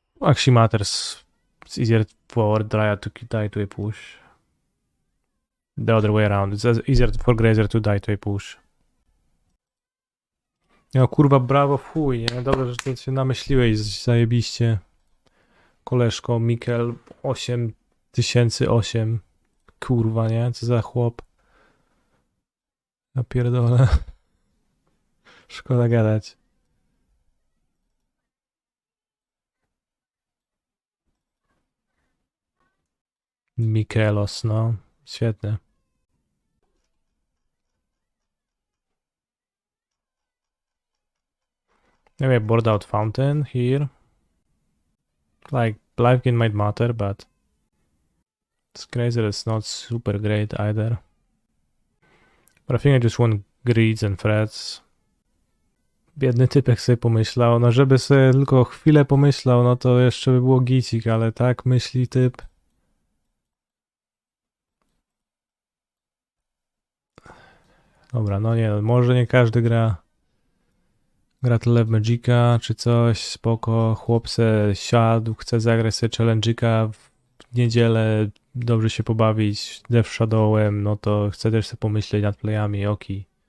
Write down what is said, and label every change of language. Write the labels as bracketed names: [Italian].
[English] Actually matters. It's easier for Dryad to die to a push. The other way around. It's easier for Grazer to die to a push. [Polish] No kurwa, brawo w chuj, nie? Dobrze, że to się namyśliłeś zajebiście. Koleżko, Mikkel 8008. Kurwa, nie? Co za chłop. Ja pierdolę. Szkoda gadać. Mikelos, no. Świetnie. [English] Maybe I board out Fountain here. Like, life gain might matter, but this Grazer is not super great either. But I think I just want greeds and threats. [Polish] Biedny typek sobie pomyślał, no żeby sobie tylko chwilę pomyślał, no to jeszcze by było gicik, ale tak myśli typ. Dobra, no nie, no może nie każdy gra tyle w Magica czy coś, spoko, chłop se siadł, chce zagrać sobie challenge'ika w niedzielę, dobrze się pobawić Death Shadowem, no to chce też sobie pomyśleć nad playami, oki.